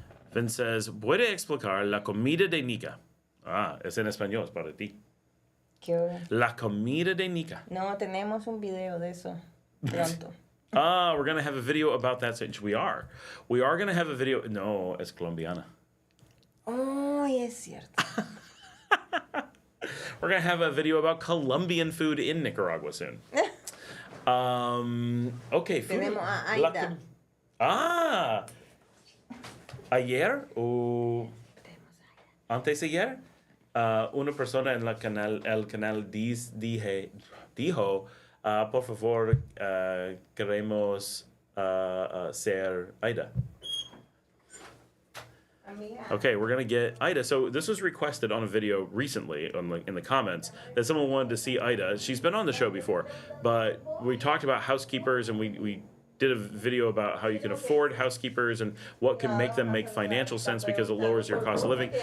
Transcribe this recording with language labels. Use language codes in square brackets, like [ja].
[en] Vin says, [es] ¿puede explicar la comida de Nica? Es en español, es para ti. ¿Qué hora? La comida de Nica. No, tenemos un video de eso pronto. [en] We're going to have a video about that. We are going to have a video. [es] No, es colombiana. [en] Oh, [es] es cierto. [en] We're going to have a video about Colombian food in Nicaragua soon. Okay, food. [es] Tenemos a Aida. Ayer o antes de ayer, una persona en el canal dijo, por favor, queremos ser Aida. [en] Okay, we're gonna get Ida. So this was requested on a video recently, in the comments, that someone wanted to see Ida. She's been on the show before, but we talked about housekeepers, and we did a video about how you can afford housekeepers and what can make them make financial sense because it lowers your cost of living.